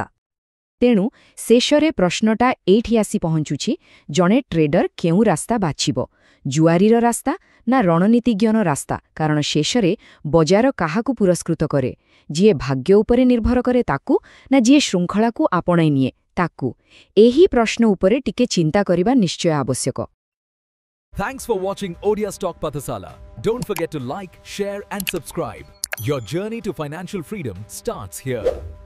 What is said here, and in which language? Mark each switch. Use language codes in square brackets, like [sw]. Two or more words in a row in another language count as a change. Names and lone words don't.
[or] ତେଣୁ ଶେଷରେ ପ୍ରଶ୍ନଟା ଏଇଠି ଆସି ପହଞ୍ଚୁଛି, ଜଣେ ଟ୍ରେଡର କେଉଁ ରାସ୍ତା ବାଛିବ? ଜୁଆରୀର ରାସ୍ତା ନା ରଣନୀତିଜ୍ଞର ରାସ୍ତା? କାରଣ ଶେଷରେ ବଜାର କାହାକୁ ପୁରସ୍କୃତ କରେ? ଯିଏ ଭାଗ୍ୟ ଉପରେ ନିର୍ଭର କରେ ତାକୁ, ନା ଯିଏ ଶୃଙ୍ଖଳାକୁ ଆପଣାଇ ନିଏ ତାକୁ? ଏହି ପ୍ରଶ୍ନ ଉପରେ ଟିକେ ଚିନ୍ତା କରିବା ନିଶ୍ଚୟ ଆବଶ୍ୟକ। [en] Thanks for watching Odia Stock Pathasala. Don't forget to like, share and subscribe. Your journey to financial freedom starts here.